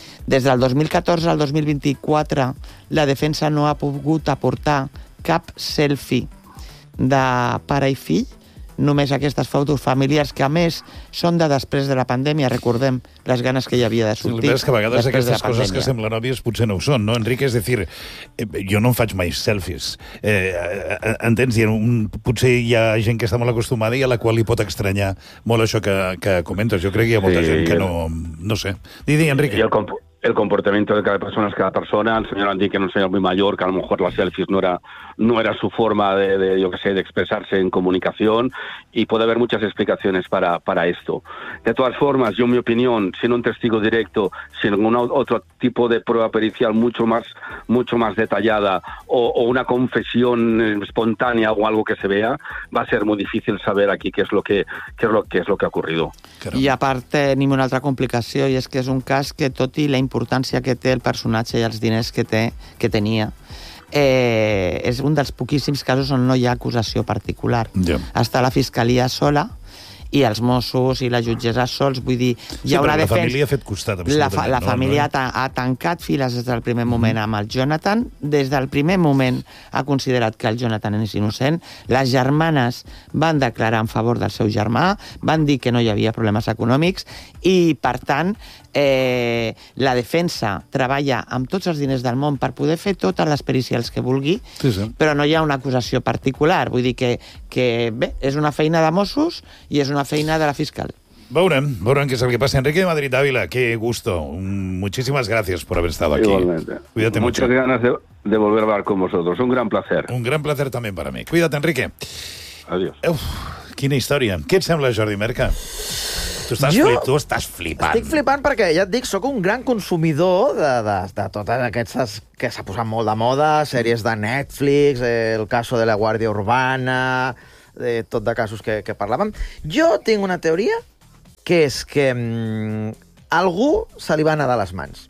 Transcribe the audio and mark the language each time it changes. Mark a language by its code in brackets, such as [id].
[ca] Des del 2014 al 2024 la defensa no ha pogut aportar cap selfie de pare i fill, només aquestes fotos familiars, que a més són de després de la pandèmia, recordem les ganes que hi havia de sortir. Sí, que a vegades aquestes coses que semblen òbvies potser no ho són, no, Enric? És a dir, jo no em faig mai selfies. Entens? Potser hi ha gent que està molt acostumada i a la qual li pot estranyar molt això que comentes. Jo crec que hi ha molta gent que no sé. Di, Enric. [es] El comportamiento de cada persona es cada persona. El señor Andic era un señor muy mayor, que a lo mejor las selfies no era su forma de expresarse en comunicación, y puede haber muchas explicaciones para esto. De todas formas, yo, mi opinión, sin un testigo directo, sin otro tipo de prueba pericial mucho más detallada o una confesión espontánea o algo que se vea, va a ser muy difícil saber aquí qué es lo que ha ocurrido. [ca] I a part tenim una altra complicació, i és que és un cas que, tot i la importància que té el personatge i els diners que tenia, és un dels poquíssims casos on no hi ha acusació particular. Yeah. Està la fiscalia sola i els Mossos i la jutgessa sols, vull dir, hi ha una la defensa. Família ha fet costat. La família ha tancat files des del primer moment amb el Jonathan. Des del primer moment ha considerat que el Jonathan és innocent. Les germanes van declarar en favor del seu germà, van dir que no hi havia problemes econòmics i, per tant, la defensa treballa amb tots els diners del món per poder fer totes les pericials que vulgui, sí, sí. Però no hi ha una acusació particular. Vull dir que bé, és una feina de Mossos i és una feina de la fiscal. Veurem què és el que passa. [es] Enrique de Madrid Ávila, qué gusto. Muchísimas gracias por haber estado aquí. Igualmente. Cuídate mucho. Muchas ganas de volver a hablar con vosotros. Un gran placer. Un gran placer también para mí. Cuídate, Enrique. Adiós. [ca] Uf, quina història. Què et sembla, Jordi Merca? Tu estàs flipant. Estic flipant perquè, ja et dic, sóc un gran consumidor de totes aquestes que s'ha posat molt de moda, sèries de Netflix, El caso de la Guàrdia Urbana, de tot de casos que parlàvem. Jo tinc una teoria, que és que algú se li va anar de les mans.